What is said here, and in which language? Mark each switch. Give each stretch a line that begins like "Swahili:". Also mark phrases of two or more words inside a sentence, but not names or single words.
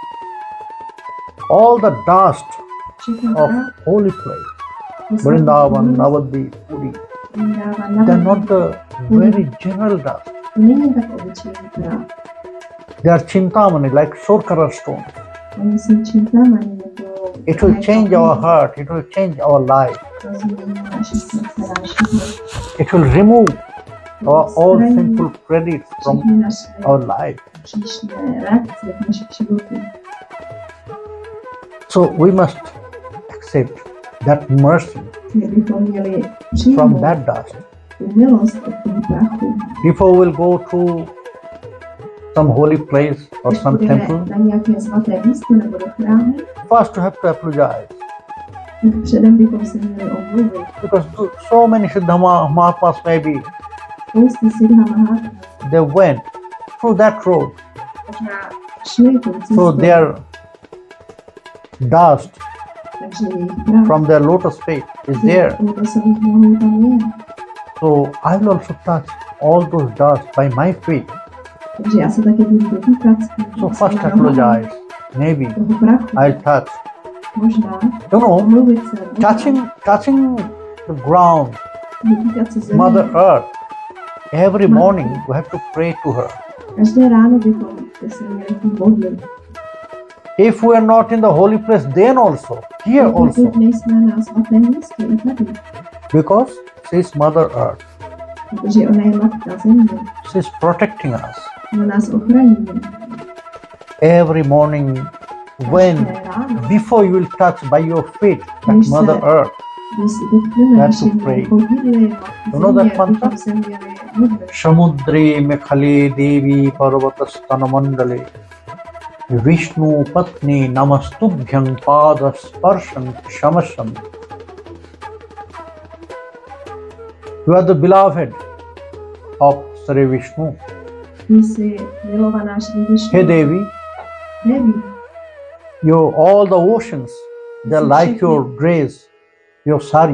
English: All the dust
Czech: Všechen
English: of
Czech: prach,
English: holy place, to Vrindavan, Navadvip, Puri, Vrindavan, they are not the very general dust.
Czech: to není tak obyčejný prach.
English: They are chintamani, like Sorkara stone.
Czech: Oni jsou čintamani, nebo
English: It will change our heart, it will change our life,
Czech: to změní naše srdce, náš život.
English: it will remove our all sinful credits from
Czech: Všechny naše
English: our life.
Czech: příšné reakce v našich životech.
English: So we must accept that mercy
Czech: My bychom měli
English: from
Czech: přijmout
English: that dust.
Czech: tu milost od toho prachu.
English: Before we'll go to some holy place or
Czech: Než
English: some
Czech: půjdeme
English: temple,
Czech: na nějaké svaté místo nebo do chrámu,
English: first you have to apologize.
Czech: tak předem bychom se měli omluvit.
English: Because so many
Sanskrit: Siddha Mahatmas
English: maybe,
Czech: Spousta
Sanskrit: Siddha Mahatma
English: they went through that road.
Czech: možná šli tou cestou,
English: So their dust
Czech: takže jejich prach
English: from their lotus feet is
Czech: z
English: there.
Czech: lotosových nohou tam je.
English: So I will also touch all those dust by my feet.
Czech: Takže já se taky budu dotýkat
English: So
Czech: svýma
English: first
Czech: nohama
English: apologize. Maybe
Czech: toho prachu.
English: I'll touch.
Czech: Možná
English: You know,
Czech: omluvit se, možná
English: touching the ground,
Czech: dotýkat se země.
English: Mother Earth. Every morning we have to pray to her.
Czech: Každé ráno bychom se měli tím modlit.
English: If we are not in the holy place, then also, here also,
Czech: Pokud nejsme na svatém místě i tady,
English: because she is Mother Earth.
Czech: protože ona je matka země,
English: She is protecting us.
Czech: ona nás ochraňuje.
English: Every morning, when
Czech: Každé ráno,
English: before you will touch by your feet that
Czech: Když se
English: Mother Earth,
Czech: když se dotkneme
English: That's to pray.
Czech: našimi chodidly,
English: You know that
Czech: země,
English: mantra?
Czech: bychom se měli modlit.
Sanskrit: Samudri mekhale devi parvatastanamandale Vishnu patni namastubhyam padasparshan shamasam.
English: You are the beloved of Sri Vishnu.
Czech: Ty jsi milovaná Šri Višnu.
English: Hey Devi,
Czech: Devi,
English: all the oceans, they're like your dress, your sari.